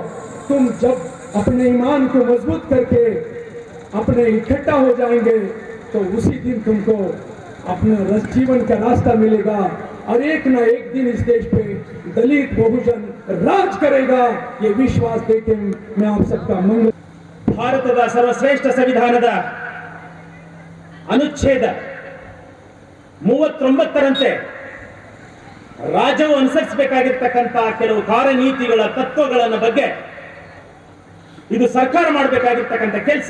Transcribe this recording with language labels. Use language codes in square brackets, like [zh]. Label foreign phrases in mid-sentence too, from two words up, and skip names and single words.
[hi] तुम जब अपने ईमान को मजबूत करके अपने इकट्ठा हो जाएंगे तो उसी दिन तुमको अपना जीवन का रास्ता मिलेगा और एक ना एक दिन इस देश पे दलित बहुजन राज करेगा। ये विश्वास देके मैं आप सबका मंगल। [kn] ಭಾರತದ ಸರ್ವಶ್ರೇಷ್ಠ ಸಂವಿಧಾನದ ಅನುಚ್ಛೇದ 39ರಂತೆ ರಾಜ್ಯವು ಅನುಸರಿಸಬೇಕಾಗಿರ್ತಕ್ಕಂಥ ಕೆಲವು ಕಾರ್ಯನೀತಿಗಳ ತತ್ವಗಳನ್ನ ಬಗ್ಗೆ ಇದು ಸರ್ಕಾರ ಮಾಡಬೇಕಾಗಿರ್ತಕ್ಕಂಥ ಕೆಲಸ.